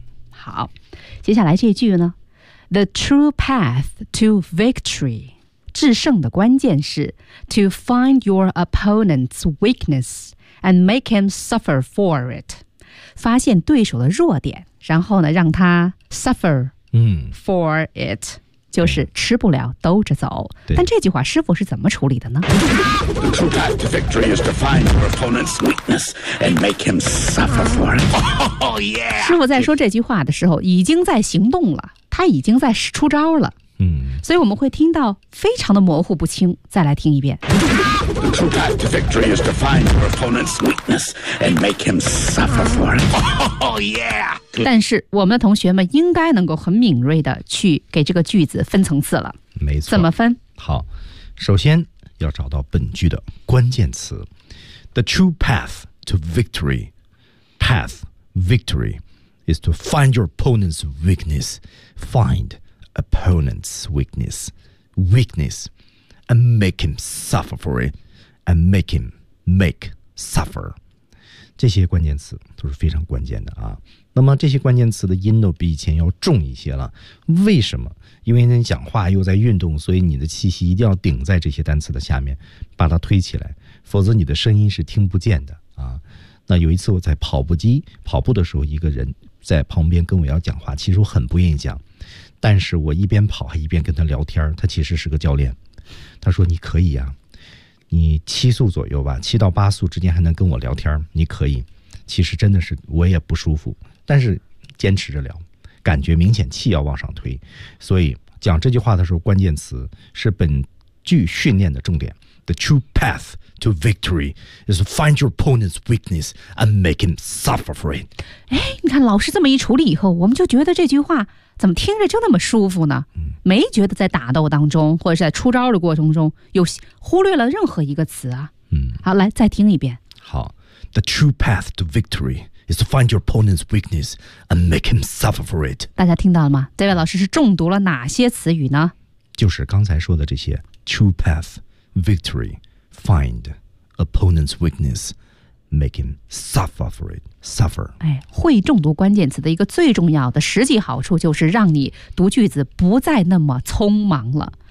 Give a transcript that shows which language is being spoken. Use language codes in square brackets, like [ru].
[zh] 好，接下来这句呢， [en] The true path to victory， [zh] 制胜的关键是 [en] to find your opponent's weakness and make him suffer for it， [zh] 发现对手的弱点，然后呢让他 [en] suffer for it、 [zh] 就是吃不了兜着走。但这句话师傅是怎么处理的呢？ [en] The true path to victory is to find your opponent's weakness and make him suffer for it、 [zh] 师傅在说这句话的时候已经在行动了，他已经在出招了。所以我们会听到非常的模糊不清。再来听一遍。 [en] The true path to victory is to find your opponent's weakness and make him suffer for it. Oh yeah. [zh] 但是我们的同学们应该能够很敏锐的去给这个句子分层次了。没错。怎么分？好，首先要找到本句的关键词 ， [en] The true path to victory. Path victory is to find your opponent's weakness. Find. Opponent's weakness, weakness, and make him suffer for it, and make him make suffer. [zh] 这些关键词都是非常关键的啊。那么这些关键词的音都比以前要重一些了，为什么？因为你讲话又在运动，所以你的气息一定要顶在这些单词的下面，把它推起来，否则你的声音是听不见的啊。那有一次我在跑步机跑步的时候，一个人在旁边跟我要讲话，其实我很不愿意讲，但是我一边跑还一边跟他聊天，他其实是个教练，他说你可以啊，你七速左右吧，7到8速之间还能跟我聊天，你可以。其实真的是我也不舒服，但是坚持着聊，感觉明显气要往上推，所以讲这句话的时候，关键词是本句训练的重点。 [en] The true path to victory is to find your opponent's weakness and make him suffer for it。 [zh] 哎，你看老师这么一处理以后，我们就觉得这句话怎么听着就那么舒服呢？没觉得在打斗当中或者是在出招的过程中有忽略了任何一个词啊。嗯，好，来再听一遍。好。 [en] The true path to victory is to find your opponent's weakness and make him suffer for it. [zh] 大家听到了吗？这位老师是中毒了哪些词语呢？就是刚才说的这些 [en] true path, victory, find, opponent's weakness, make him suffer for it. Suffer. [zh] 哎，会中毒关键词的一个最重要的实际好处就是让你读句子不再那么匆忙了。